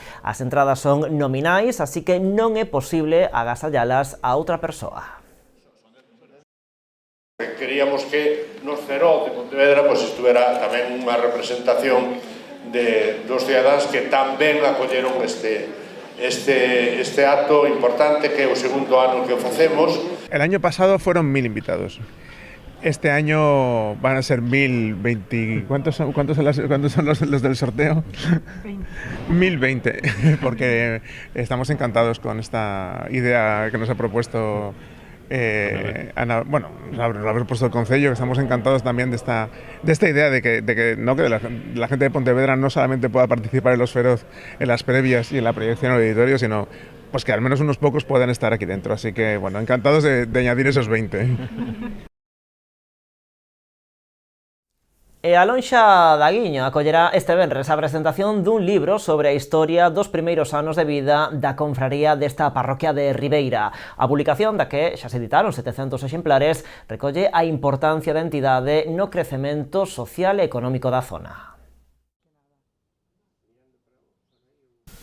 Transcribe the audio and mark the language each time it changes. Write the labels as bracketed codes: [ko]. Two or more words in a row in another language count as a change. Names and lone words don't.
[gl] As entradas son nominais, así que non é posible agasallalas a outra persoa. Queríamos que nos Feroz de Pontevedra estuvera tamén unha representación dos cidadáns que tamén acolleron este acto importante que é o segundo ano que o facemos. [es] El año pasado fueron 1000 invitados. Este año van a ser 1020. ¿Cuántos son los del sorteo? 1020, porque estamos encantados con esta idea que nos ha propuesto Ana, bueno, nos ha propuesto el Concello, que estamos encantados también de esta idea de que la gente de Pontevedra no solamente pueda participar en los Feroz en las previas y en la proyección del auditorio, sino pues que al menos unos pocos puedan estar aquí dentro. Así que, bueno, encantados de añadir esos 20. [gl] E a Lonxa da Guiño acollerá este venres a presentación dun libro sobre a historia dos primeiros anos de vida da confraría desta parroquia de Ribeira. A publicación da que xa se editaron 700 exemplares recolle a importancia da entidade no crecemento social e económico da zona.